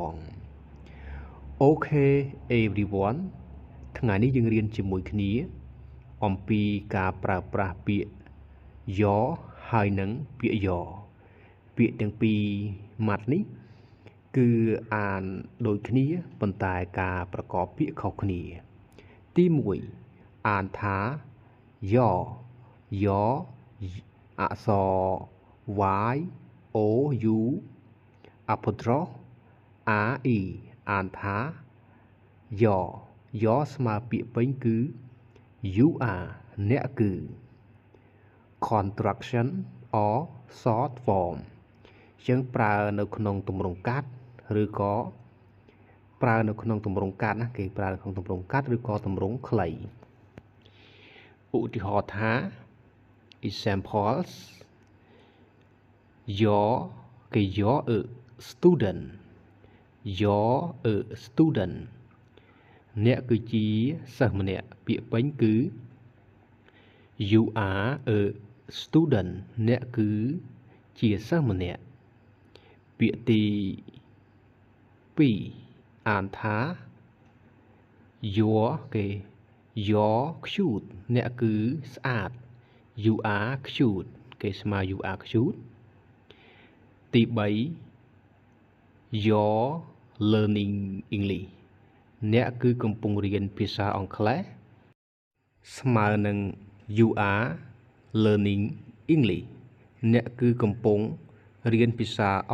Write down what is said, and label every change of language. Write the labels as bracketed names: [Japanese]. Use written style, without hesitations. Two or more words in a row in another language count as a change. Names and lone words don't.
[English] Okay everyone [Khmer] ថ្ងៃនេះយើងរៀនជាមួយគ្នាអំពីការប្រើប្រាស់ពាក្យ Your ហើយនឹងពាក្យ Your ពាក្យទាំងពីរម៉ាត់នេះគឺអានដូចគ្នាប៉ុន្តែការប្រកបពាក្យខុសគ្នាទី1អានថា Your អក្សរ [English] Y O U apostrophe R E [Khmer] អានថា Your ស្មើពាក្យពេញគឺ [English] You are [Khmer] អ្នកគឺ [English] contraction or short form [Khmer] ចឹងប្រើនៅក្នុងទម្រង់កាត់ឬក៏ប្រើនៅក្នុងទម្រង់កាត់ណាគេប្រើក្នុងទម្រង់កាត់ឬក៏ទម្រង់ខ្លីឧទាហរណ៍ថា examples [English] You're a student You're a student [Khmer] អ្នកគឺជាសិស្សម្នាក់ពាក្យពេញគឺ [English] You are a student [Khmer] អ្នកគឺជាសិស្សម្នាក់ពាក្យទី 2អានថា [English] You're cute [Khmer] អ្នកគឺស្អាត [English] You are cute [Khmer] គេស្មើ [English] You are cute [Khmer] ទី 3 [English] You're learning English [Khmer] អ្នកគឺកំពុងរៀនភាសាអង់គ្លេសស្មើនឹង [English] You are learning English [Khmer] អ្នកគឺកំពុងរៀនភាសាអ